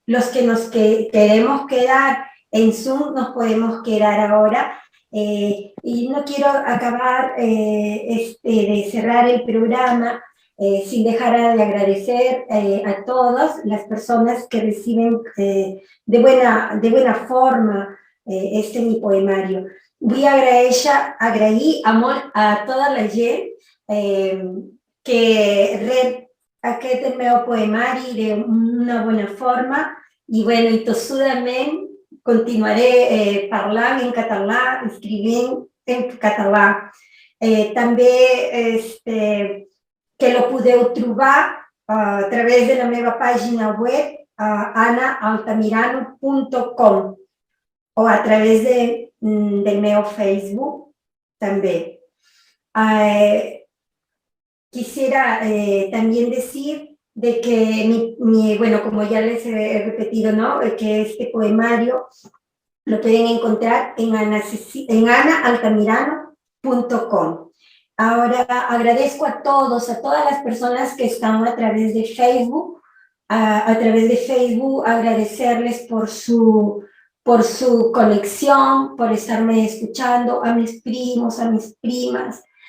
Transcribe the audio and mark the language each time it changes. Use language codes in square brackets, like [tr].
[es] Los que nos queremos quedar en Zoom nos podemos quedar ahora. Y no quiero acabar de cerrar el programa sin dejar de agradecer a todas las personas que reciben de buena forma mi poemario. [ca] Vull agrair a tota la gent que rep aquest meu poemari d'una bona forma i, bueno, i tossudament continuaré parlant en català, escrivint en català. També que lo podeu trobar a través de la meva pàgina web anaaltamirano.com o a través del meu Facebook [es] también. Quisiera también decir de que, bueno, como ya les he repetido, ¿no? Que este poemario lo pueden encontrar en anaaltamirano.com. Ahora agradezco a todas las personas que están a través de Facebook, agradecerles por su conexión, por estarme escuchando, a mis primos, a mis primas.